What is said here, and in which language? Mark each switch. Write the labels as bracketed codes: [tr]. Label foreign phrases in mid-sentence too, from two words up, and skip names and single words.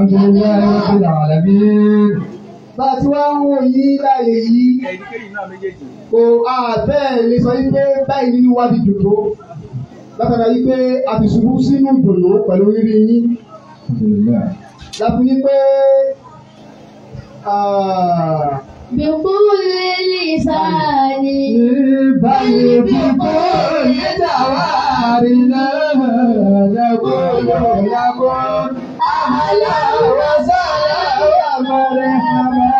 [yo] Bá a ti wá ń wò yí láàyè yìí. Kò bẹ́ẹ̀ lè sọ yí pé báyìí nínú wa ti dùn tó. Látara yí pé a ti ṣubú sínú ìdùnnú pẹ̀lú rírí yín. Láti ní pé [ar] بكل لسان بل بكل جوارنا نقول لكم أهلا وسهلا ومرحبا